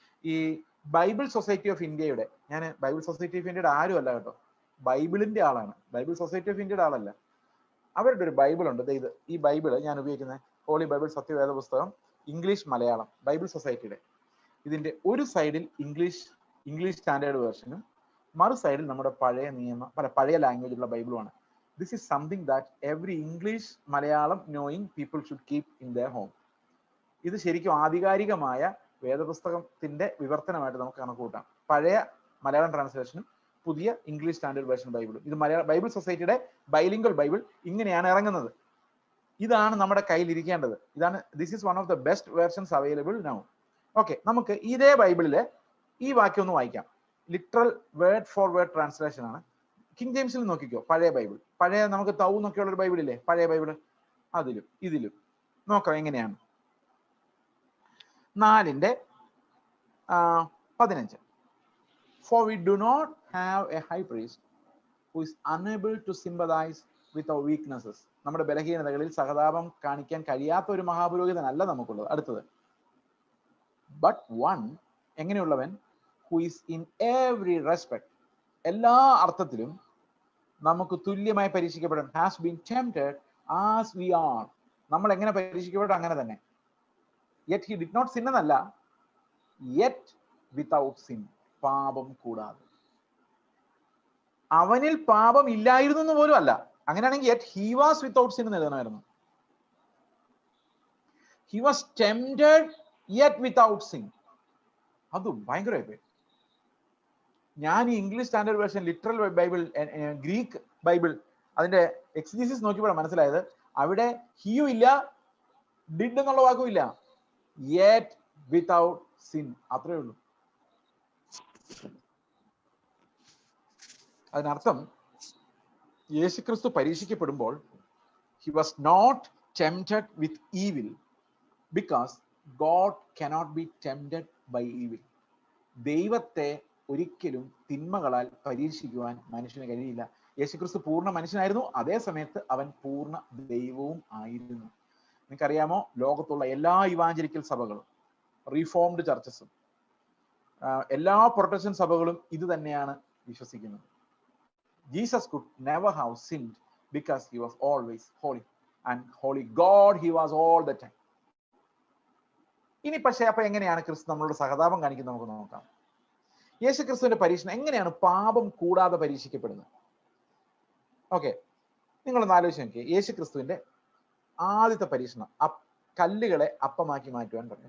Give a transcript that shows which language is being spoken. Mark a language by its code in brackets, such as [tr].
[ml] ഈ Bible society of ഇന്ത്യയുടെ, ഞാൻ ബൈബിൾ സൊസൈറ്റി ഓഫ് ഇന്ത്യയുടെ ആരും അല്ല കേട്ടോ, ബൈബിളിന്റെ ആളാണ്, ബൈബിൾ സൊസൈറ്റി ഓഫ് ഇന്ത്യയുടെ ആളല്ല. അവരുടെ ഒരു ബൈബിൾ ഉണ്ട്. ഇത് ഈ ബൈബിള് ഞാൻ ഉപയോഗിക്കുന്ന ഹോളി ബൈബിൾ സത്യവേദ പുസ്തകം ഇംഗ്ലീഷ് മലയാളം ബൈബിൾ സൊസൈറ്റിയുടെ. ഇതിന്റെ ഒരു സൈഡിൽ ഇംഗ്ലീഷ് സ്റ്റാൻഡേർഡ് വേർഷനും മറു സൈഡിൽ നമ്മുടെ പഴയ ലാംഗ്വേജിലുള്ള ബൈബിളുമാണ്. [en] This is something that every English Malayalam knowing people should keep in their home. [ml] ഇത് ശരിക്കും ആധികാരികമായ വേദപുസ്തകത്തിന്റെ വിവർത്തനമായിട്ട് നമുക്ക് കണക്കുകൂട്ടാം. പഴയ മലയാളം ട്രാൻസ്ലേഷനും പുതിയ ഇംഗ്ലീഷ് സ്റ്റാൻഡേർഡ് വേർഷൻ ബൈബിളും. ഇത് ബൈബിൾ സൊസൈറ്റിയുടെ ബൈലിംഗ്വൽ ബൈബിൾ ഇങ്ങനെയാണ് ഇറങ്ങുന്നത്. ഇതാണ് നമ്മുടെ കയ്യിൽ ഇരിക്കേണ്ടത്. [en] This is one of the best versions available now. [ml] Okay, നമുക്ക് ഇതേ ബൈബിളിലെ ഈ വാക്യം ഒന്ന് വായിക്കാം. Literal word for word translation ആണ്. കിങ് ജെയിംസിൽ നോക്കിക്കോ, പഴയ ബൈബിൾ, പഴയ നമുക്ക് തൗ എന്നൊക്കെയുള്ള ഒരു ബൈബിളില്ലേ, പഴയ ബൈബിള്, അതിലും ഇതിലും നോക്കാം എങ്ങനെയാണ്. [en] 4:15 For we do not have a high priest who is unable to sympathize with our weaknesses. [ml] നമ്മുടെ ബലഹീനതകളിൽ സഹതാപം കാണിക്കാൻ കഴിയാത്ത ഒരു മഹാപുരോഹിതനല്ല നമുക്കുള്ളത്. അടുത്തത്, [en] but one, [ml] എങ്ങനെയുള്ളവൻ, [en] who is in every respect, [ml] എല്ലാ അർത്ഥത്തിലും നമുക്ക് തുല്യമായി പരീക്ഷിക്കപ്പെടും, [en] has been tempted as we are. [ml] നമ്മൾ എങ്ങനെ പരീക്ഷിക്കപ്പെടും അങ്ങനെ തന്നെ. [en] Yet he did not sin [ml] എന്നല്ല, [en] yet without sin, [ml] പാപം കൂടാതെ. അവനിൽ പാപം ഇല്ലായിരുന്നു എന്ന് പോലും അല്ല. അങ്ങനെയാണെങ്കിൽ [en] yet he was without sin [ml] എന്ന് എഴുതണമായിരുന്നു. [en] He was tempted yet without sin. [ml] അതും ഭയങ്കരമായി പോയി. ഞാൻ ഈ English standard version, literal Bible, Greek Bible, അതിന്റെ എക്സിജീസിസ് നോക്കിയപ്പോഴാണ് മനസ്സിലായത് അവിടെ ഹീയും ഇല്ല, ഡിഡ് എന്നുള്ള വാക്കും ഇല്ല, [en] yet without sin, [ml] അത്രേ ഉള്ളൂ. അതിനർത്ഥം യേശുക്രിസ്തു പരീക്ഷിക്കപ്പെടുമ്പോൾ [en] he was not tempted with evil because God cannot be tempted by evil. [ml] ദൈവത്തെ ഒരിക്കലും തിന്മകളാൽ പരീക്ഷിക്കുവാൻ മനുഷ്യന് കഴിയില്ല. യേശുക്രിസ്തു പൂർണ്ണ മനുഷ്യനായിരുന്നു, അതേ സമയത്ത് അവൻ പൂർണ്ണ ദൈവവും ആയിരുന്നു. നിങ്ങൾക്കറിയാമോ, ലോകത്തുള്ള എല്ലാ ഇവാഞ്ചലിക്കൽ സഭകളും, റീഫോംഡ് ചർച്ചസും, എല്ലാ പ്രൊട്ടസ്റ്റന്റ് സഭകളും ഇത് തന്നെയാണ് വിശ്വസിക്കുന്നത്. [en] Jesus could never have sinned because he was always holy, and holy God he was all the time. [ml] ഇനി പക്ഷേ അപ്പൊ എങ്ങനെയാണ് ക്രിസ്തു നമ്മളോട് സഹതാപം കാണിക്കുന്നത് നമുക്ക് നോക്കാം. യേശു ക്രിസ്തുവിന്റെ പരീക്ഷണം എങ്ങനെയാണ് പാപം കൂടാതെ പരീക്ഷിക്കപ്പെടുന്നത്? ഓക്കെ, നിങ്ങളൊന്ന് ആലോചിച്ച് നോക്കിയേ. യേശു ക്രിസ്തുവിന്റെ ആദ്യത്തെ പരീക്ഷണം കല്ലുകളെ അപ്പമാക്കി മാറ്റുവാൻ പറഞ്ഞു.